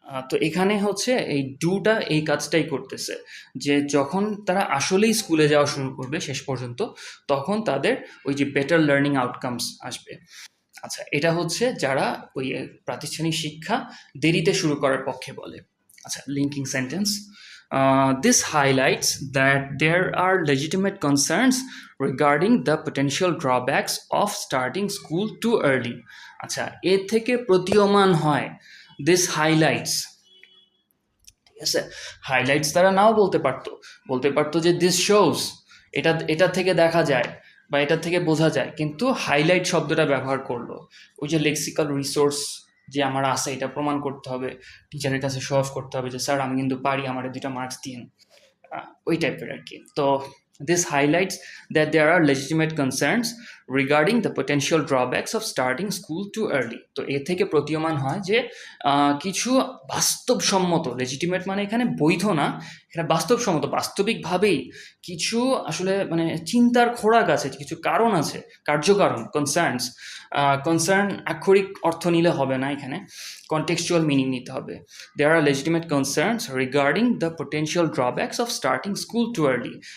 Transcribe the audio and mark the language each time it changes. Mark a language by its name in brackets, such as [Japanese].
[Bangla] তো এখানে হচ্ছে এই ডুটা এই কাজটাই করতেছে, যে যখন তারা আসলেই স্কুলে যাওয়া শুরু করবে শেষ পর্যন্ত, তখন তাদের ওই যে বেটার লার্নিং আউটকামস আসবে। আচ্ছা, এটা হচ্ছে যারা ওই প্রাতিষ্ঠানিক শিক্ষা দেরিতে শুরু করার পক্ষে বলে। [English] আচ্ছা, linking sentence. This highlights that there are legitimate concerns regarding the potential drawbacks of starting school too early. [Bangla] আচ্ছা, এর থেকে প্রতীয়মান হয়, [English] this highlights, [Bangla] ঠিক আছে? হাইলাইটস তারা নাও বলতে পারতো যে [English] this shows, [Bangla] এটা থেকে দেখা যায় বা এটা থেকে বোঝা যায়, কিন্তু হাইলাইট শব্দটা ব্যবহার করলো। ওই যে লেক্সিক্যাল রিসোর্স যে আমার আছে এটা প্রমাণ করতে হবে, টিচারের কাছে শো অফ করতে হবে যে স্যার আমি কিন্তু পারি, আমার 2টা মার্কস দিন, ওই টাইপের আর কি। [English] তো this highlights that there are legitimate concerns regarding the potential drawbacks of starting school too early. [Bangla] তো এ থেকে প্রতীয়মান হয় যে কিছু বাস্তবসম্মত, লেজিটিমেট মানে এখানে বৈধ না, এখানে বাস্তবসম্মত, বাস্তবিকভাবেই কিছু আসলে মানে চিন্তার খোরাক আছে, কিছু কারণ আছে, কার্যকারণ, কনসার্ন আক্ষরিক অর্থ নিলে হবে না, এখানে কন্টেক্সচুয়াল মিনিং নিতে হবে। [English] There are legitimate concerns regarding the potential drawbacks of starting school too early.